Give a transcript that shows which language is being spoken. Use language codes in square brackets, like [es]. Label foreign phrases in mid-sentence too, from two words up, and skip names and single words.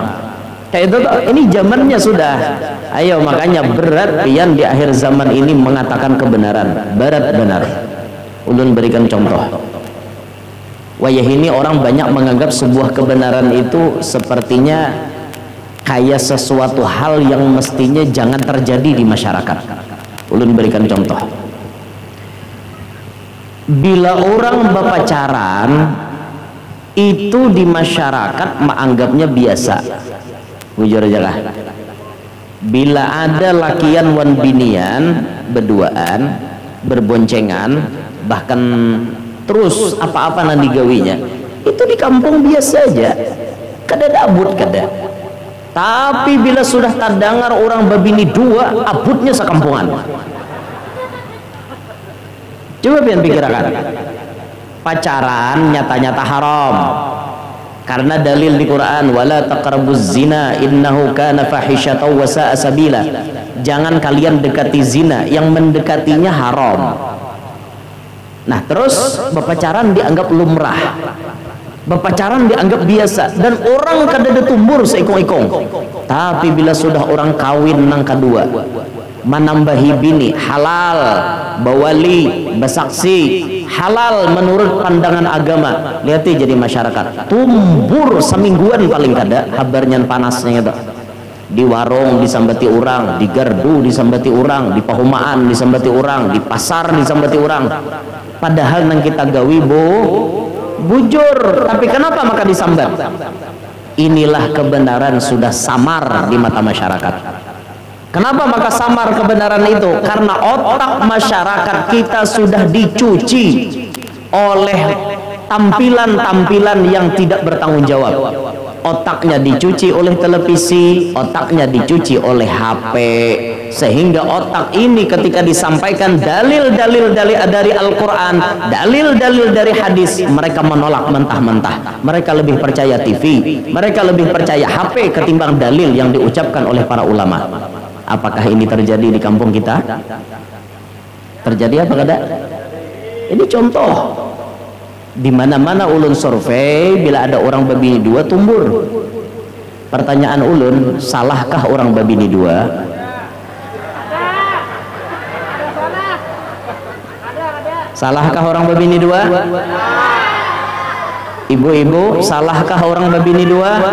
[bjn] Kayak itu toh, ini zamannya sudah. Ayo makanya berat pian di akhir zaman ini mengatakan kebenaran. Berat benar. Ulun berikan contoh. [id] Wayah ini orang banyak menganggap sebuah kebenaran itu sepertinya kayak sesuatu hal yang mestinya jangan terjadi di masyarakat. Ulun berikan contoh. Bila orang berpacaran itu di masyarakat menganggapnya biasa. [bjn] Bujur aja lah. Bila ada lakian wan binian berduaan, berboncengan, bahkan terus apa-apa nanti gawinya, itu di kampung biasa aja. Kada abut kada. Tapi bila sudah terdengar orang berbini dua, abutnya sekampungan. Coba pian pikirkan. [id] Pacaran nyata-nyata haram. Karena dalil di Quran, [ar] wala taqrabuz zina innahu kana fahisyatan wa sa'a sabila. [id] Jangan kalian dekati zina, yang mendekatinya haram. [bjn] Nah, terus bepacaran dianggap lumrah, bepacaran dianggap biasa, dan orang kadada tumbur seikong-ikong. Tapi bila sudah orang kawin nang kedua, menambahi bini, halal, bawali, basaksi, halal menurut pandangan agama. Lihat jadi masyarakat tumbur semingguan paling kada habarnya panasnya itu. Di warung disambati orang, di gardu disambati orang, di pahumaan disambati orang, di pasar disambati orang. Padahal nang kita gawi bujur, tapi kenapa maka disambat? [id] Inilah kebenaran sudah samar di mata masyarakat. Kenapa maka samar kebenaran itu? Karena otak masyarakat kita sudah dicuci oleh tampilan-tampilan yang tidak bertanggung jawab. Otaknya dicuci oleh televisi, otaknya dicuci oleh HP, sehingga otak ini ketika disampaikan dalil-dalil dari Al-Quran, dalil-dalil dari hadis, mereka menolak mentah-mentah. Mereka lebih percaya TV, mereka lebih percaya HP ketimbang dalil yang diucapkan oleh para ulama. Apakah ini terjadi di kampung kita? [bjn] Terjadi apa kada? Ini contoh. Di mana-mana ulun survei, bila ada orang babini dua tumbur. Pertanyaan ulun, salahkah orang babini dua? Salahkah orang babini dua? Ibu-ibu, salahkah orang babini dua?